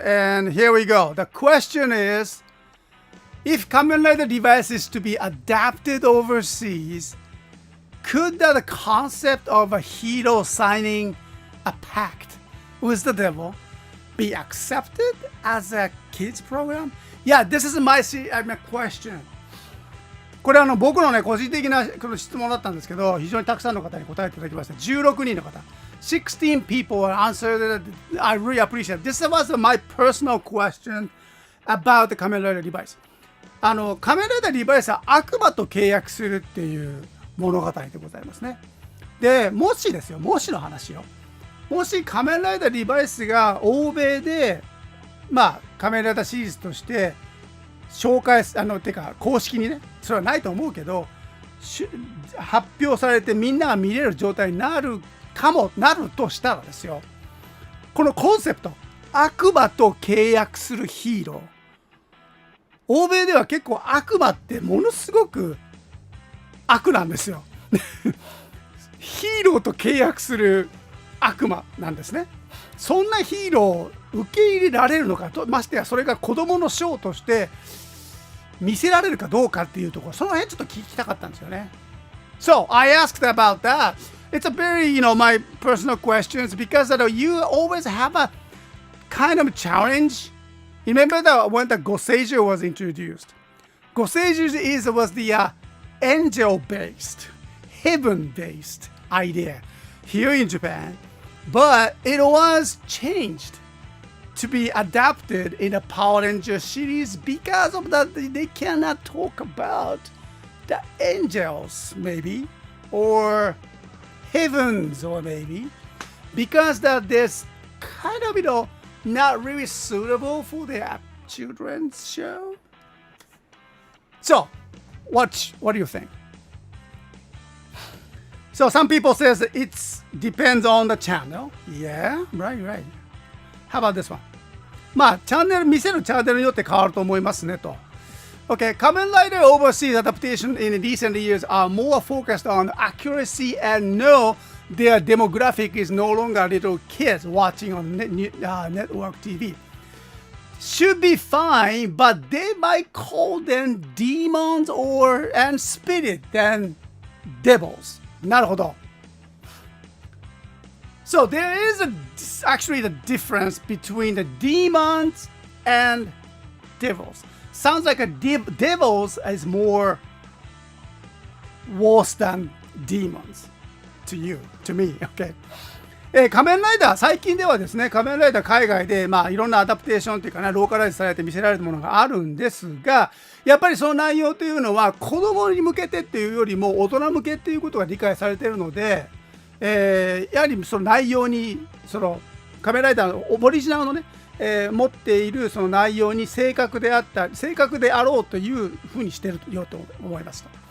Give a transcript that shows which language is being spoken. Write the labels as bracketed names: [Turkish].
[English] And here we go. The question is, if Kamen Rider device is to be adapted overseas, could the concept of a hero signing a pact with the devil be accepted as a kids program? Yeah, this is my question. [Japanese] これ僕のね個人的なこの質問だったんですけど、非常にたくさんの方に答えていただきました。 16人の方。 [English] 16 people answered. I really appreciate it. This was my personal question about the Kamen Rider device. [Japanese] 仮面ライダーリバイスは悪魔と契約するっていう物語でございますね。で、もしですよ、もしの話よ。もし仮面ライダーリバイスが欧米で、仮面ライダーシリーズとして紹介てか公式にね、それはないと思うけど、発表されてみんなが見れる状態になるとしたらですよ。このコンセプト、悪魔と契約するヒーロー。欧米では結構悪魔ってものすごく悪なんですよ。ヒーローと契約する悪魔なんですね。そんなヒーローを受け入れられるのかと、ましてやそれが子供のショーとして見せられるかどうかっていうところ、その辺ちょっと聞きたかったんですよね。 [English] So I asked about that. It's a very, my personal questions because you always have a kind of challenge. Remember that when the Goseiju was introduced? Goseiju was the angel-based, heaven-based idea here in Japan. But it was changed to be adapted in a Power Rangers series because of that they cannot talk about the angels, maybe, or heavens, or maybe, because that there's kind of, not really suitable for the children's show. So, what do you think? So some people says it depends on the channel. Yeah, right. How about this one? [Japanese] チャンネル見せるチャンネルによって変わると思いますねと。 [English] Okay, Kamen Rider overseas adaptation in recent years are more focused on accuracy and no, their demographic is no longer little kids watching on network TV. Should be fine, but they might call them demons and spirit than devils. [Japanese] なるほど。 [English] So there is actually the difference between the demons and devils. Sounds like devils is more worse than demons to you, to me. Okay. [Japanese] 仮面ライダー、最近ではですね、仮面ライダー海外で、いろんなアダプテーションというかね、ローカライズされて見せられるものがあるんですが、やっぱりその内容というのは子供に向けてっていうよりも大人向けっていうことが理解されているので、やはりその内容に、その仮面ライダーのオリジナルのね、持っているその内容に正確であろうというふうにしてるよと思いますと。